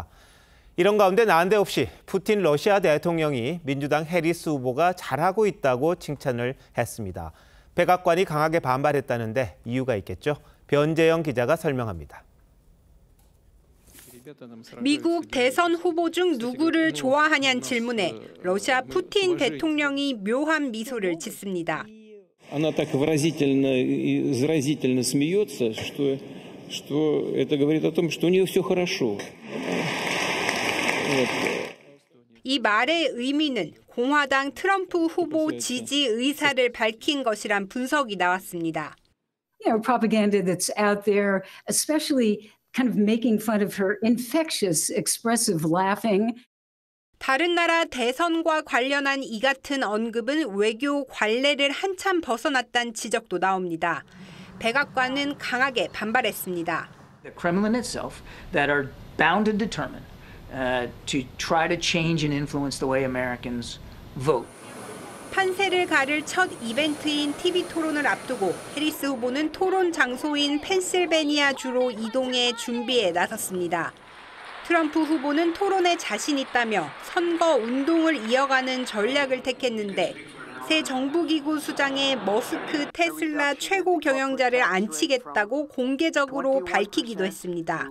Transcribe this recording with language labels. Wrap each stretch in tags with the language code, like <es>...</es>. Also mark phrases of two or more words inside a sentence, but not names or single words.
<ko>이런 가운데 난데없이 푸틴 러시아 대통령이 민주당 해리스 후보가 잘하고 있다고 칭찬을 했습니다. 백악관이 강하게 반발했다는데 이유가 있겠죠? 변재영 기자가 설명합니다. 미국 대선 후보 중 누구를 좋아하냐는 질문에 러시아 푸틴 대통령이 묘한 미소를 짓습니다.</ko> <ru>Она так выразительно и заразительно смеется, что это говорит о том, что у нее все хорошо.</ru> <ko>이 말의 의미는 공화당 트럼프 후보 지지 의사를 밝힌 것이란 분석이 나왔습니다.</ko> <en>You know, propaganda that's out there, especially kind of making fun of her infectious, expressive laughing.</en> <ko>다른 나라 대선과 관련한 이 같은 언급은 외교 관례를 한참 벗어났다는 지적도 나옵니다. 백악관은 강하게 반발했습니다.</ko> <en>The Kremlin itself that are bound and determined to try to change and influence the way Americans vote.</en> <ko>판세를 가를 첫 이벤트인 TV 토론을 앞두고 해리스 후보는 토론 장소인 펜실베니아주로 이동해 준비에 나섰습니다. 트럼프 후보는 토론에 자신 있다며 선거 운동을 이어가는 전략을 택했는데 새 정부기구 수장에 머스크 테슬라 최고 경영자를 앉히겠다고 공개적으로 밝히기도 했습니다.</ko>